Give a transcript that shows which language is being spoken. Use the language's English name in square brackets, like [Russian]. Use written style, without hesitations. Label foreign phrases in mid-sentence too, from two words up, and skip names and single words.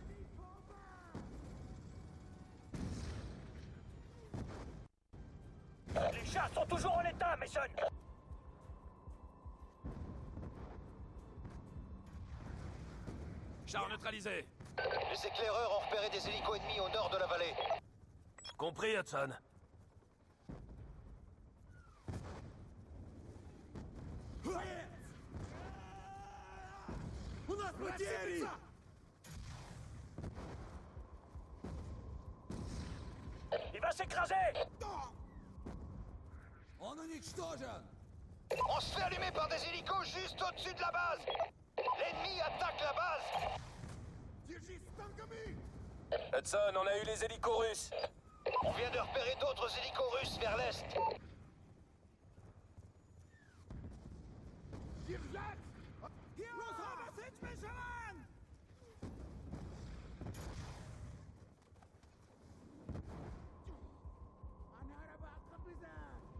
[French] Les chars sont toujours en état, Mason! Char neutralisé! Les éclaireurs ont repéré des hélicos ennemis au nord de la vallée. Compris, Hudson. [Russian] У нас потери! [French] Il va s'écraser! [Russian] Он уничтожен! [French] On se fait allumer par des hélicos juste au-dessus de la base. L'ennemi attaque la base. [Russian] Держись с танками! [French] Hudson, on a eu les hélicos russes. On vient de repérer d'autres hélicos russes vers l'est. [Russian] Держать! Los Menschen! أنا أرى قبضة!